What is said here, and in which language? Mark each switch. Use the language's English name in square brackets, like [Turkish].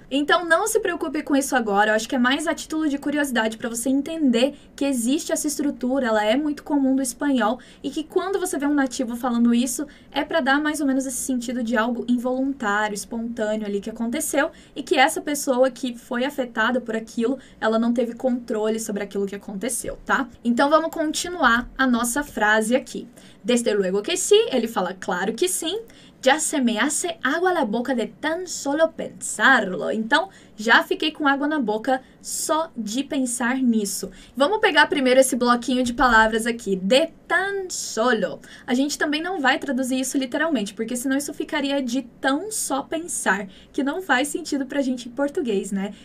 [Portuguese] Então não se preocupe com isso agora. Eu acho que é mais a título de curiosidade para você entender que existe essa estrutura, ela é muito comum do espanhol e que quando você vê um nativo falando isso, é para dar mais ou menos esse sentido de algo involuntário, espontâneo ali que aconteceu e que essa pessoa que foi afetada por aquilo, ela não teve controle sobre aquilo que aconteceu, tá? Então vamos continuar a nossa frase aqui. [Spanish] Desde luego que sí, [Portuguese] ele fala claro que sim. [Spanish] Ya se me hace agua la boca de tan solo pensarlo. [Portuguese] Então, já fiquei com água na boca só de pensar nisso. Vamos pegar primeiro esse bloquinho de palavras aqui. [Spanish] De tan solo. [Portuguese] A gente também não vai traduzir isso literalmente, porque senão isso ficaria de tão só pensar, que não faz sentido pra gente em português, né?